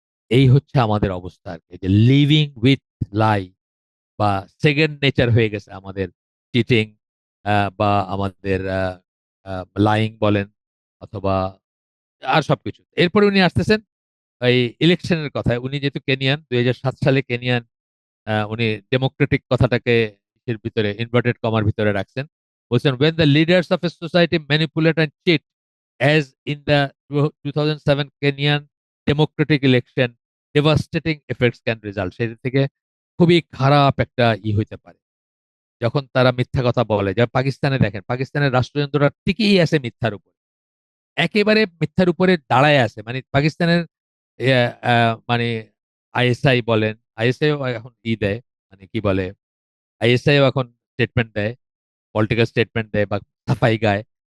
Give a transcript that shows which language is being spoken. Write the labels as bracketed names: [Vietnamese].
[Bangla] এই হচ্ছে আমাদের অবস্থা আর কি, যে [English] living with lie, [Bangla] বা সেকেন্ড নেচার হয়ে গেছে আমাদের চিটিং, বা আমাদের লাইং বলেন, অথবা আর সবকিছু। এরপরে উনি আসতেছেন এই ইলেকশনের কথায়। উনি যেহেতু কেনিয়ান, 2007 সালে কেনিয়ান উনি ডেমোক্রেটিক কথাটাকে এর ভিতরে ইনভার্টেড কমার ভিতরে রাখছেন। বলছেন [English] when the leaders of a society manipulate and cheat as in the 2007 Kenyan democratic election, devastating effects can result। [Bangla] সেটা থেকে খুবই খারাপ একটা হইতে পারে যখন তারা মিথ্যা কথা বলে। যা পাকিস্তানে দেখেন, পাকিস্তানের রাষ্ট্রযন্ত্রটা টিকেই আছে মিথ্যার উপর, একেবারে মিথ্যার উপরে দাঁড়ায় আছে। মানে পাকিস্তানের মানে আইএসআই বলেন, আইএসআই এখন দেয়, মানে কি বলে, আইএসআই এখন স্টেটমেন্ট দেয়, পলিটিক্যাল স্টেটমেন্ট দেয় বা সাফাই গায়।